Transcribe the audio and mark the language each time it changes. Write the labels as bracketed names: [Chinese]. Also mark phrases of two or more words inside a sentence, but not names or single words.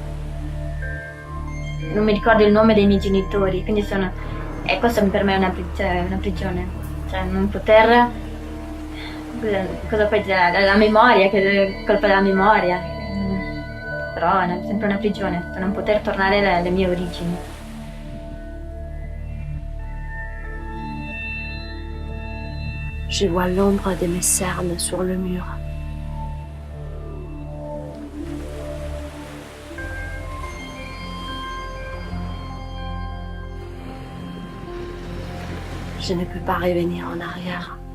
[Italian] Non mi ricordo il nome dei miei genitori, quindi questo per me è una prigione, cioè non poter, cosa puoi dire, la memoria, che è colpa della memoria, però è sempre una prigione, non poter tornare alle mie origini. [French] Je vois l'ombre de mes cernes sur le mur. Je ne peux pas revenir en arrière.